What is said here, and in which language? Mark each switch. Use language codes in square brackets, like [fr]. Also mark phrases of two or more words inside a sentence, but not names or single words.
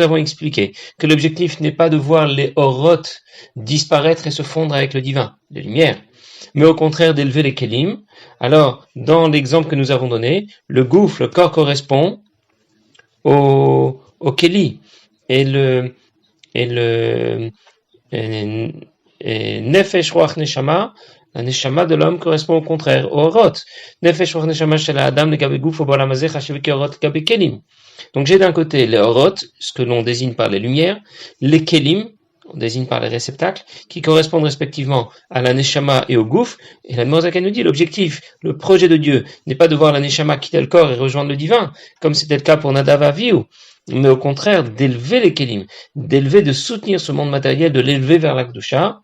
[fr] avons expliqué que l'objectif n'est pas de voir les orot disparaître et se fondre avec le divin, les lumières, mais au contraire d'élever les kelim, alors, dans l'exemple que nous avons donné, le gouffre, le corps correspond au keli, et [he] נפש רוח נשמה, [fr] la neshama de l'homme correspond au contraire au orot. [he] נפש רוח נשמה של האדם לגבי גוף ובעולם הזה חשוב כאורות לגבי כלים. [fr] Donc j'ai d'un côté les orot, ce que l'on désigne par les lumières, les kelim, on désigne par les réceptacles, qui correspondent respectivement à la neshama et au guf. Et la Admor Azaken nous dit l'objectif, le projet de Dieu n'est pas de voir la neshama quitter le corps et rejoindre le divin, comme c'était le cas pour Nadav Avihu, mais au contraire d'élever les kelim, d'élever, de soutenir ce monde matériel, de l'élever vers la Kedusha.